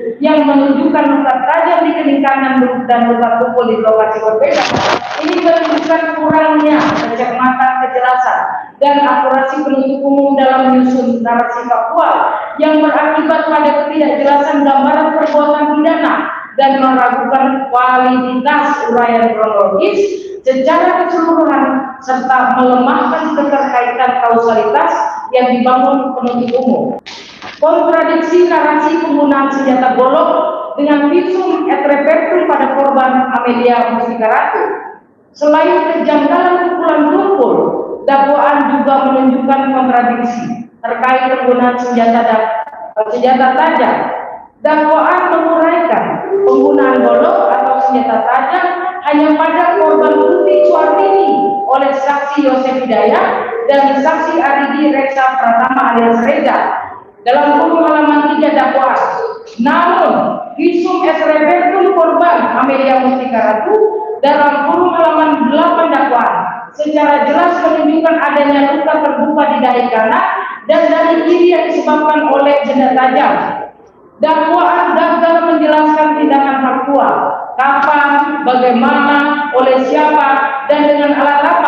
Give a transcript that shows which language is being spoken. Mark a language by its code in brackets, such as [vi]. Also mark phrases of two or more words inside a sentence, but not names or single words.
[id] yang menunjukkan luka tajam di kening kanan dan luka tumpul di lokasi berbeda, ini menunjukkan kurangnya kecermatan, kejelasan, dan akurasi penuntut umum dalam menyusun narasi faktual yang berakibat pada ketidakjelasan gambaran perbuatan pidana dan meragukan kualitas uraian kronologis secara keseluruhan serta melemahkan keterkaitan kausalitas yang dibangun penuntut umum. Kontradiksi narasi penggunaan senjata golok dengan [la] visum et repertum [id] pada korban Amelia Mustika Ratu. Selain kejanggalan pukulan tumpul, dakwaan juga menunjukkan kontradiksi terkait penggunaan senjata tajam. Dakwaan menguraikan penggunaan golok atau senjata tajam hanya pada korban Putri Suartini oleh saksi Yosef Hidayat dan saksi Aridi Reksa Pratama alias Reza dalam kurung halaman 3 dakwaan. Namun [la] visum et repertum [id] korban Amelia Mustika Ratu dalam kurung halaman 8 dakwaan secara jelas menunjukkan adanya luka terbuka di dahi kanan dan dahi kiri yang disebabkan oleh benda tajam. Dakwaan gagal menjelaskan tindakan faktual, kapan, bagaimana, oleh siapa, dan dengan alat apa.